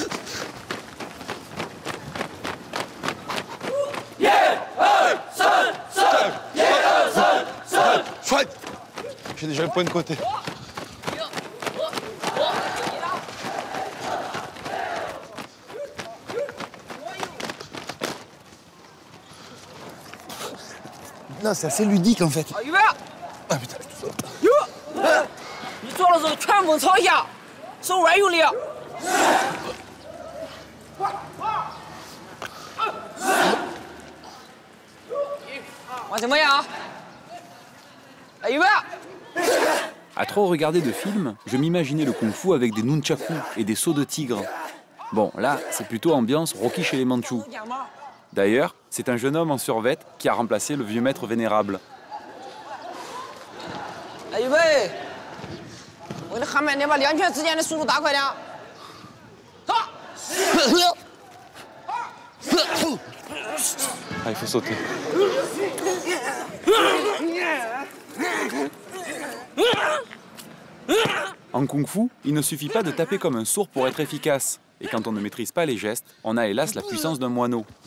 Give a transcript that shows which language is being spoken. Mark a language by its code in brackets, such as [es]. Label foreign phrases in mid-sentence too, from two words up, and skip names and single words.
[fr] J'ai déjà le point de côté. Non, c'est assez ludique en fait. Ah putain, tout ça. [zh] 你做了之后全部朝下，手腕用力。往前面啊！预备！ [fr] À trop regarder de films, je m'imaginais le kung-fu avec des nunchakus et des sauts de tigre. Bon, là, c'est plutôt ambiance Rocky chez les Mandchous. D'ailleurs, c'est un jeune homme en survêt qui a remplacé le vieux maître vénérable. [zh] 预备！我给你喊慢点，把两拳之间的速度大快点。走！ [fr] Ah, il faut sauter. En kung-fu, il ne suffit pas de taper comme un sourd pour être efficace. Et quand on ne maîtrise pas les gestes, on a hélas la puissance d'un moineau.